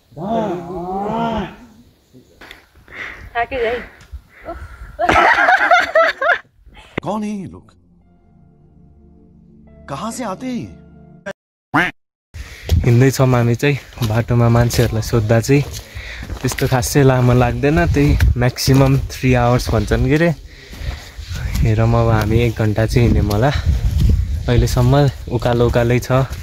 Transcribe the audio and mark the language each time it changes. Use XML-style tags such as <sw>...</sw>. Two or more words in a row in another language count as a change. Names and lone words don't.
<hi>कौन है ये लोग? कहाँ से आते हैं?</hi> <ne>हिँड्दैछौँ हामी चाहिँ बाटोमा। मान्छेहरूलाई सोद्धा चाहिँ त्यस्तो खासै लामो लाग्दैन, त्यही</ne> <en>maximum 3 hours</en> <ne>भन्छन् के अरे। हेरौँ अब हामी 1 घन्टा चाहिँ हिँड्यौँ होला। अहिलेसम्म उकालै छ।</ne>